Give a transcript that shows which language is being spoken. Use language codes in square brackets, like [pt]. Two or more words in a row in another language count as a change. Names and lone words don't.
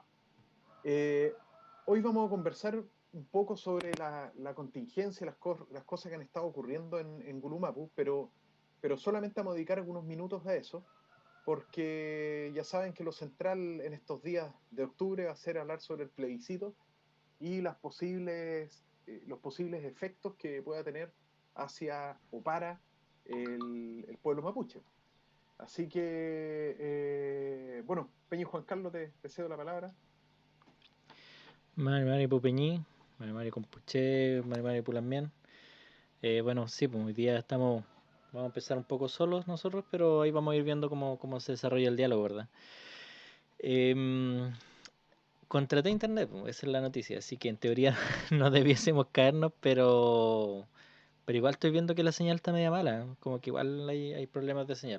[es] Eh, Hoy vamos a conversar un poco sobre la contingencia, las cosas que han estado ocurriendo en Gulumapu, pero solamente vamos a dedicar algunos minutos a eso porque ya saben que lo central en estos días de octubre va a ser hablar sobre el plebiscito y los posibles efectos que pueda tener hacia o para el pueblo mapuche. Así que, bueno, Peña y Juan Carlos, te cedo la palabra. [arn] Mari Mari Pupeñí, Mari Mari Compuché, Mari Mari Pulamien. [es] Bueno, sí, pues hoy día vamos a empezar un poco solos nosotros, pero ahí vamos a ir viendo cómo se desarrolla el diálogo, ¿verdad? Em, Contraté internet, pues, esa es la noticia, así que en teoría no debiésemos caernos, pero igual estoy viendo que la señal está media mala, como que igual hay problemas de señal.